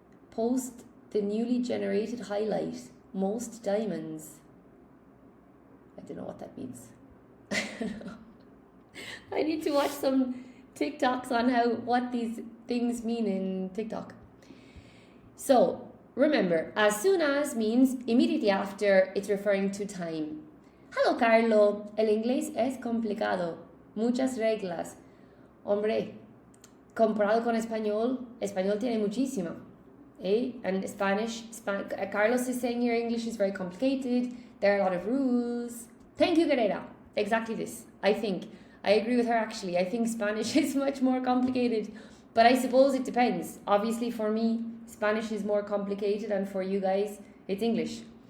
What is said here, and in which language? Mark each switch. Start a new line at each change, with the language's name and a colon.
English: Post the newly generated highlight. Most diamonds. I don't know what that means. I need to watch some TikToks on what these things mean in TikTok. So remember, as soon as means immediately after. It's referring to time. Hello, Carlo.
Spanish: El inglés es complicado. Muchas reglas. Hombre, comparado con español, español tiene muchísima.
English: And Spanish, Carlos is saying your English is very complicated. There are a lot of rules. Thank you, Guerrera. Exactly this, I think. I agree with her actually. I think Spanish is much more complicated. But I suppose it depends. Obviously for me, Spanish is more complicated, and for you guys, it's English.